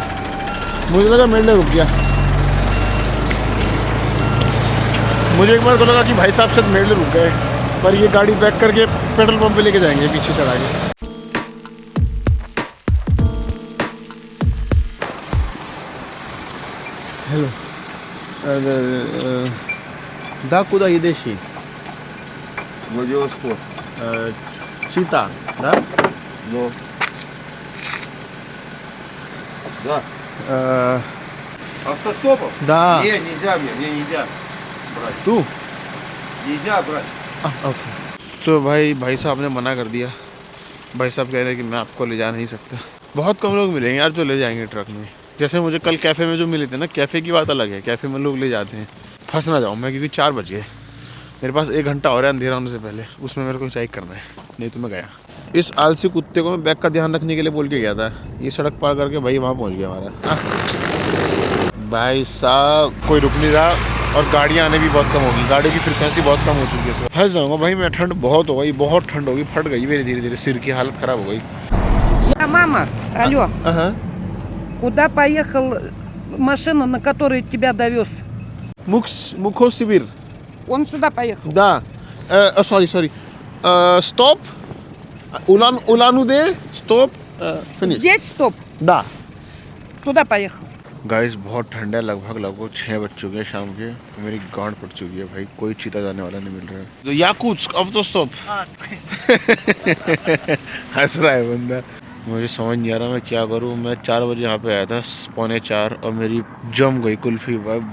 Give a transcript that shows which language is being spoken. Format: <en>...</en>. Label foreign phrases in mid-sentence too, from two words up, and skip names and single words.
<hi>मुझे लगा मेरे लिए रुक गया। मुझे एक बार को लगा कि भाई साहब शायद मेरे लिए रुक गए, पर ये गाड़ी बैक करके पेट्रोल पंप पे लेके जाएंगे पीछे चढ़ा के। हेलो दा कुदा हिदेशी</hi> <ru>Владивосток. चीता да? Ну. Да. Автостопом? Да. Не, нельзя мне нельзя брать.</ru> <hi>तू</hi> <ru>Нельзя брать.</ru> <hi>ओके। तो भाई साहब ने मना कर दिया। भाई साहब कह रहे हैं कि मैं आपको ले जा नहीं सकता। बहुत कम लोग मिलेंगे यार जो ले जाएंगे ट्रक में। जैसे मुझे कल कैफ़े में जो मिले थे ना, कैफ़े की बात अलग है, कैफ़े में लोग ले जाते हैं। फंस ना जाऊँ मैं, क्योंकि 4 बज गए, मेरे पास 1 घंटा और है अंधेरा होने से पहले, उसमें मेरे को चेक करना है, नहीं तो मैं गया। इस आलसी कुत्ते को मैं बैग का ध्यान रखने के लिए बोल के गया था, ये सड़क पार करके भाई वहाँ पहुँच गया हमारा। भाई साहब कोई रुक नहीं रहा और गाड़ियाँ आने भी बहुत कम होगी, गाड़ियों की फ्रिक्वेंसी बहुत कम हो चुकी है। फंस जाऊँगा भाई मैं, ठंड बहुत हो गई, बहुत ठंड होगी, फट गई मेरी धीरे धीरे, सिर की हालत ख़राब हो गई।</hi> <ru>Мама, алло,</ru> <hi>हाँ</hi> <ru>куда поехал машина, на которой тебя довез? मुखोसिबिर Он сюда поехал. Да.</ru> <en>Sorry. Stop. Ulan-Ude. Stop. Finish.</en> <ru>Здесь стоп, Da. туда поехал.</ru> <hi>गाइस बहुत ठंड है, लगभग 6 बज चुके हैं शाम के। मेरी गांड पड़ चुकी है भाई, कोई चीता जाने वाला नहीं मिल रहा है। तो याकूत्स्क अब तो स्टॉप। हंस रहा है बंदा। मुझे समझ नहीं आ रहा मैं क्या करूं। मैं 4 बजे यहाँ पे आया था, 3:45, और मेरी जम गई कुल्फी भाई।</hi>